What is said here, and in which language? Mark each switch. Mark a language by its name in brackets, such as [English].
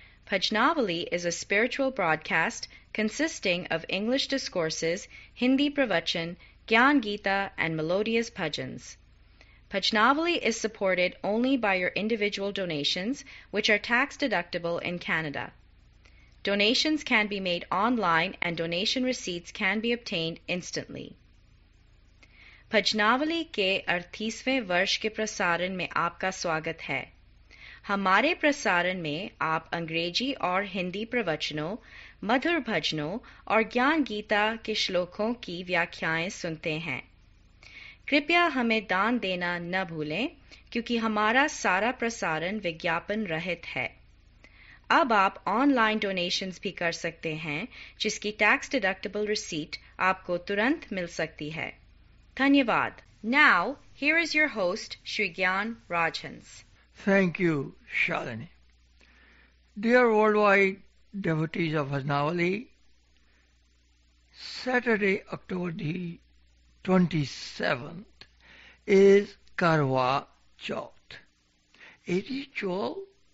[English] Bhajanawali is a spiritual broadcast consisting of English discourses, Hindi pravachan, Gyan Gita, and melodious bhajans. Bhajanawali is supported only by your individual donations, which are tax deductible in Canada. Donations can be made online and donation receipts can be obtained instantly. [Hindi] भजनावली के 38वें वर्ष के प्रसारण में आपका स्वागत है। हमारे प्रसारण में आप अंग्रेजी और हिंदी प्रवचनों, मधुर भजनों और ज्ञान गीता के श्लोकों की व्याख्याएं सुनते हैं। कृपया हमें दान देना न भूलें, क्योंकि हमारा सारा प्रसारण विज्ञापन रहित है। अब आप ऑनलाइन डोनेशंस भी कर सकते हैं, जिसकी टैक्स डिडक्टिबल रिसीट आपको तुरंत मिल सकती है। धन्यवाद. [English] Now, here is your host, Shri Gyan Rajhans. Thank you, Shalini. Dear worldwide devotees of Bhajanawali, Saturday, October the 27th is Karwa Chauth, a ritual